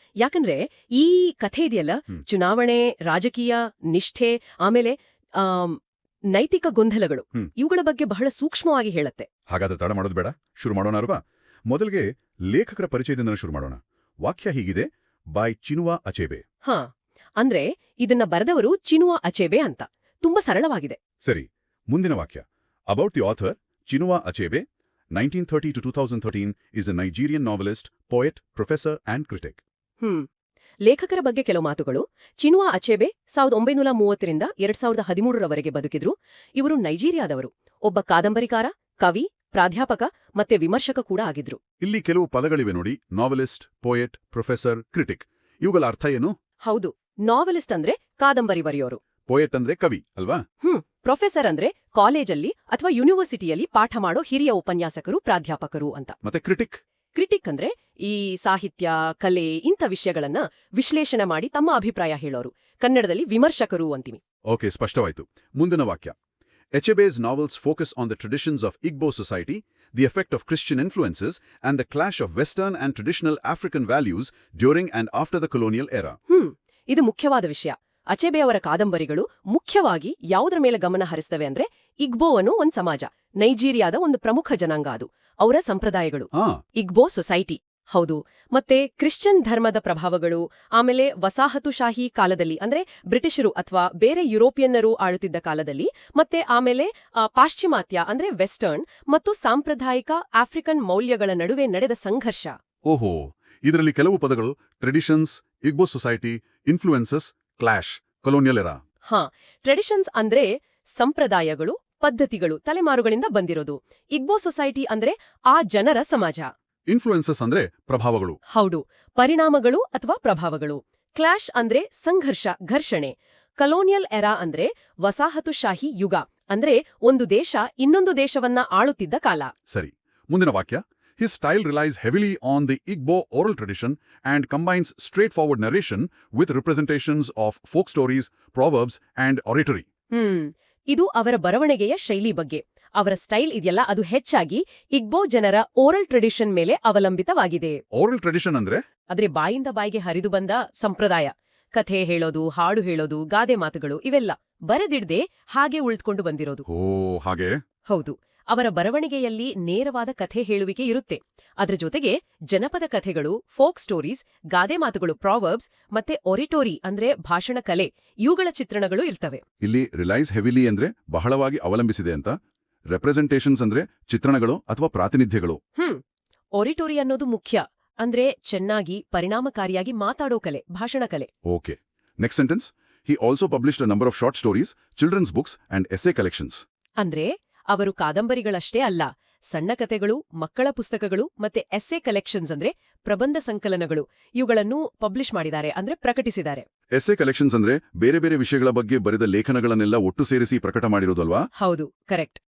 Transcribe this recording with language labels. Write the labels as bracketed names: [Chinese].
[Kannada] ಯಾಕಂದ್ರೆ ಈ ಕಥೆ ಇದೆಯಲ್ಲ, ಚುನಾವಣೆ, ರಾಜಕೀಯ ನಿಷ್ಠೆ, ಆಮೇಲೆ ನೈತಿಕ ಗೊಂದಲಗಳು, ಇವುಗಳ ಬಗ್ಗೆ ಬಹಳ ಸೂಕ್ಷ್ಮವಾಗಿ ಹೇಳತ್ತೆ. ಹಾಗಾದ್ರೆ ತಡ ಮಾಡೋದು ಬೇಡ, ಶುರು ಮಾಡೋಣ ಅಲ್ವಾ? ಮೊದಲಿಗೆ ಲೇಖಕರ ಪರಿಚಯದಿಂದ ಶುರು ಮಾಡೋಣ. ವಾಕ್ಯ ಹೀಗಿದೆ: [English] By Chinua Achebe. [Kannada] ಅಂದ್ರೆ ಇದನ್ನ ಬರೆದವರು ಚಿನುವಾ ಅಚೆಬೆ ಅಂತ. ತುಂಬಾ ಸರಳವಾಗಿದೆ. ಸರಿ, ಮುಂದಿನ ವಾಕ್ಯ. [English] About the author Chinua Achebe, 1930 to 2013 is a Nigerian novelist, poet, professor and critic. [Kannada] ಲೇಖಕರ ಬಗ್ಗೆ ಕೆಲವು ಮಾತುಗಳು. ಚಿನುವಾ ಅಚೆಬೆ 1930ರಿಂದ 2013ರವರೆಗೆ ಬದುಕಿದ್ರು. ಇವರು ನೈಜೀರಿಯಾದವರು. ಒಬ್ಬ ಕಾದಂಬರಿಕಾರ, ಕವಿ, ಪ್ರಾಧ್ಯಾಪಕ ಮತ್ತೆ ವಿಮರ್ಶಕ ಕೂಡ ಆಗಿದ್ರು. ಇಲ್ಲಿ ಕೆಲವು ಪದಗಳಿವೆ ನೋಡಿ: ನಾವೆಲಿಸ್ಟ್, ಪೋಯೆಟ್, ಪ್ರೊಫೆಸರ್, ಕ್ರಿಟಿಕ್. ಇವುಗಳ ಅರ್ಥ ಏನು? ಹೌದು, ನಾವೆಲಿಸ್ಟ್ ಅಂದ್ರೆ ಕಾದಂಬರಿ ಬರೆಯೋರು. ಪೋಯೆಟ್ ಅಂದ್ರೆ ಕವಿ ಅಲ್ವಾ? ಪ್ರೊಫೆಸರ್ ಅಂದ್ರೆ ಕಾಲೇಜಲ್ಲಿ ಅಥವಾ ಯೂನಿವರ್ಸಿಟಿಯಲ್ಲಿ ಪಾಠ ಮಾಡೋ ಹಿರಿಯ ಉಪನ್ಯಾಸಕರು, ಪ್ರಾಧ್ಯಾಪಕರು ಅಂತ. ಮತ್ತೆ ಕ್ರಿಟಿಕ್ ಅಂದ್ರೆ ಈ ಸಾಹಿತ್ಯ, ಕಲೆ ಇಂಥ ವಿಷಯಗಳನ್ನ ವಿಶ್ಲೇಷಣೆ ಮಾಡಿ ತಮ್ಮ ಅಭಿಪ್ರಾಯ ಹೇಳೋರು. ಕನ್ನಡದಲ್ಲಿ ವಿಮರ್ಶಕರು ಅಂತೀವಿ. ಓಕೆ, ಸ್ಪಷ್ಟವಾಯ್ತು. ಮುಂದಿನ ವಾಕ್ಯ. [English] Echebe's novels focus on the traditions of Igbo society, the effect of Christian influences, and the clash of Western and traditional African values during and after the colonial era. [Kannada] ಇದು ಮುಖ್ಯವಾದ ವಿಷಯ. ಅಚೆಬೆ ಅವರ ಕಾದಂಬರಿಗಳು ಮುಖ್ಯವಾಗಿ ಯಾವುದರ ಮೇಲೆ ಗಮನ ಹರಿಸ್ತವೆ ಅಂದ್ರೆ ಇಗ್ಬೋ ಅನ್ನೋ ಒಂದು ಸಮಾಜ, ನೈಜೀರಿಯಾದ ಒಂದು ಪ್ರಮುಖ ಜನಾಂಗ. ಅದು ಅವರ ಸಂಪ್ರದಾಯಗಳು, ಇಗ್ಬೋ ಸೊಸೈಟಿ. ಹೌದು. ಮತ್ತೆ ಕ್ರಿಶ್ಚಿಯನ್ ಧರ್ಮದ ಪ್ರಭಾವಗಳು, ಆಮೇಲೆ ವಸಾಹತುಶಾಹಿ ಕಾಲದಲ್ಲಿ ಅಂದ್ರೆ ಬ್ರಿಟಿಷರು ಅಥವಾ ಬೇರೆ ಯುರೋಪಿಯನ್ನರು ಆಳುತ್ತಿದ್ದ ಕಾಲದಲ್ಲಿ, ಮತ್ತೆ ಆಮೇಲೆ ಪಾಶ್ಚಿಮಾತ್ಯ ಅಂದ್ರೆ ವೆಸ್ಟರ್ನ್ ಮತ್ತು ಸಾಂಪ್ರದಾಯಿಕ ಆಫ್ರಿಕನ್ ಮೌಲ್ಯಗಳ ನಡುವೆ ನಡೆದ ಸಂಘರ್ಷ. ಓಹೋ, ಇದರಲ್ಲಿ ಕೆಲವು ಪದಗಳು: traditions, ಇಗ್ಬೋ society, influences, clash, colonial era. Traditions ಅಂದ್ರೆ ಸಂಪ್ರದಾಯಗಳು, ಪದ್ಧತಿಗಳು, ತಲೆಮಾರುಗಳಿಂದ ಬಂದಿರೋದು. ಇಗ್ಬೋ ಸೊಸೈಟಿ ಅಂದ್ರೆ ಆ ಜನರ ಸಮಾಜ. ಇನ್ಫ್ಲೂಯೆನ್ಸಸ್ ಅಂದ್ರೆ ಪ್ರಭಾವಗಳು. ಹೌದು, ಪರಿಣಾಮಗಳು ಅಥವಾ ಪ್ರಭಾವಗಳು. ಕ್ಲಾಶ್ ಅಂದ್ರೆ ಸಂಘರ್ಷ, ಘರ್ಷಣೆ. ಕಲೋನಿಯಲ್ ಎರಾ ಅಂದ್ರೆ ವಸಾಹತುಶಾಹಿ ಯುಗ, ಅಂದ್ರೆ ಒಂದು ದೇಶ ಇನ್ನೊಂದು ದೇಶವನ್ನ ಆಳುತ್ತಿದ್ದ ಕಾಲ. ಸರಿ, ಮುಂದಿನ ವಾಕ್ಯ. [English] His style relies heavily on the Igbo oral tradition and combines straightforward narration with representations of folk stories, proverbs and oratory. [Kannada] ಇದು ಅವರ ಬರವಣಿಗೆಯ ಶೈಲಿ ಬಗ್ಗೆ. ಅವರ ಸ್ಟೈಲ್ ಇದೆಯಲ್ಲ, ಅದು ಹೆಚ್ಚಾಗಿ ಇಗ್ಬೋ ಜನರ ಓರಲ್ ಟ್ರೆಡಿಷನ್ ಮೇಲೆ ಅವಲಂಬಿತವಾಗಿದೆ. ಓರಲ್ ಟ್ರೆಡಿಷನ್ ಅಂದ್ರೆ ಬಾಯಿಂದ ಬಾಯಿಗೆ ಹರಿದು ಬಂದ ಸಂಪ್ರದಾಯ. ಕಥೆ ಹೇಳೋದು, ಹಾಡು ಹೇಳೋದು, ಗಾದೆ ಮಾತುಗಳು, ಇವೆಲ್ಲ ಬರೆದಿಡ್ದೆ ಹಾಗೆ ಉಳಿದುಕೊಂಡು ಬಂದಿರೋದು. ಹಾಗೆ? ಹೌದು. ಅವರ ಬರವಣಿಗೆಯಲ್ಲಿ ನೇರವಾದ ಕಥೆ ಹೇಳುವಿಕೆ ಇರುತ್ತೆ. ಅದರ ಜೊತೆಗೆ ಜನಪದ ಕಥೆಗಳು, ಫೋಕ್ ಸ್ಟೋರೀಸ್, ಗಾದೆ ಮಾತುಗಳು, ಪ್ರಾವರ್ಬ್ಸ್, ಮತ್ತೆ ಒರಿಟೋರಿ ಅಂದ್ರೆ ಭಾಷಣ ಕಲೆ, ಇವುಗಳ ಚಿತ್ರಣಗಳು ಇರ್ತವೆ. ಇಲ್ಲಿ [English] relies heavily [Kannada] ಅಂದ್ರೆ ಬಹಳವಾಗಿ ಅವಲಂಬಿಸಿದೆ ಅಂತ, ರೆಪ್ರೆಸೆಂಟೇಷನ್ಸ್ ಅಂದ್ರೆ ಚಿತ್ರಣಗಳು ಅಥವಾ ಪ್ರಾತಿನಿಧ್ಯಗಳು. ಒರಿಟೋರಿ ಅನ್ನೋದು ಮುಖ್ಯ. ಅಂದ್ರೆ ಚೆನ್ನಾಗಿ ಪರಿಣಾಮಕಾರಿಯಾಗಿ ಮಾತಾಡೋ ಕಲೆ, ಭಾಷಣ ಕಲೆ. [English] Okay, next sentence. He also published a number of short stories, children's books and essay collections. [Kannada] ಅಂದ್ರೆ ಅವರು ಕಾದಂಬರಿಗಳಷ್ಟೇ ಅಲ್ಲ, ಸಣ್ಣ ಕಥೆಗಳು, ಮಕ್ಕಳ ಪುಸ್ತಕಗಳು ಮತ್ತೆ ಎಸ್ಸೆ ಕಲೆಕ್ಷನ್ಸ್ ಅಂದ್ರೆ ಪ್ರಬಂಧ ಸಂಕಲನಗಳು, ಇವುಗಳನ್ನು ಪಬ್ಲಿಷ್ ಮಾಡಿದ್ದಾರೆ, ಅಂದ್ರೆ ಪ್ರಕಟಿಸಿದ್ದಾರೆ. ಎಸ್ಸೆ ಕಲೆಕ್ಷನ್ಸ್ ಅಂದ್ರೆ ಬೇರೆ ಬೇರೆ ವಿಷಯಗಳ ಬಗ್ಗೆ ಬರೆದ ಲೇಖನಗಳನ್ನೆಲ್ಲ ಒಟ್ಟು ಸೇರಿಸಿ ಪ್ರಕಟ ಮಾಡಿರೋದಲ್ವಾ? ಹೌದು, ಕರೆಕ್ಟ್.